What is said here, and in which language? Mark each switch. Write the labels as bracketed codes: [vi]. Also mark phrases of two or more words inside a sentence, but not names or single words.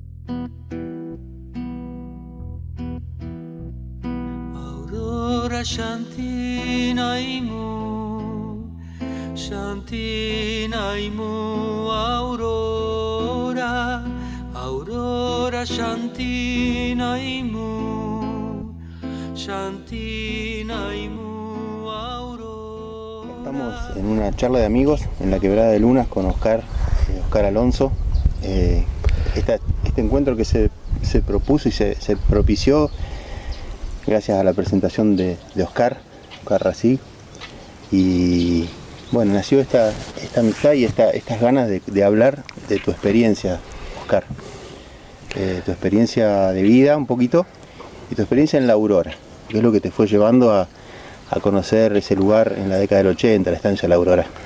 [es] Aurora Shanti Naimu, Shanti Naimu, Aurora, Aurora Shanti Naimu, Shanti Naimu, Aurora. Estamos en una charla de amigos en la Quebrada de Lunas con Oscar Alonso. Este encuentro que se propuso y se propició gracias a la presentación de Oscar Rací, y bueno, nació esta amistad y estas ganas de hablar de tu experiencia, Oscar, tu experiencia de vida un poquito y tu experiencia en la Aurora, que es lo que te fue llevando a conocer ese lugar en la década del 80, la estancia de la Aurora.